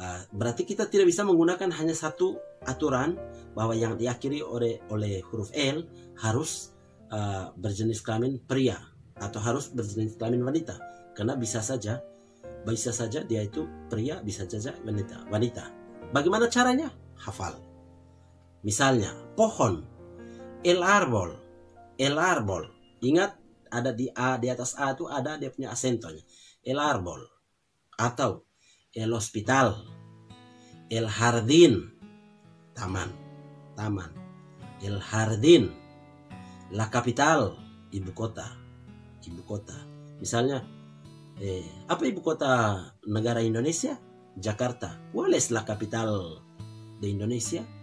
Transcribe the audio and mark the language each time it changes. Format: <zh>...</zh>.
<id>Berarti kita tidak bisa menggunakan hanya satu aturan bahwa yang diakhiri oleh huruf L harus berjenis kelamin pria atau harus berjenis kelamin wanita. Karena bisa saja dia itu pria, bisa saja wanita. Bagaimana caranya? Hafal. Misalnya pohon,</id> <es>el árbol.</es> <id>Ingat, ada di atas A itu ada dia punya asentonya. El árbol. Atau el hospital, el jardín, taman, el jardín, la capital, ibu kota. Misalnya Apa ibu kota negara Indonesia? Jakarta.</id> <es>¿Cuál es la capital de Indonesia?</es>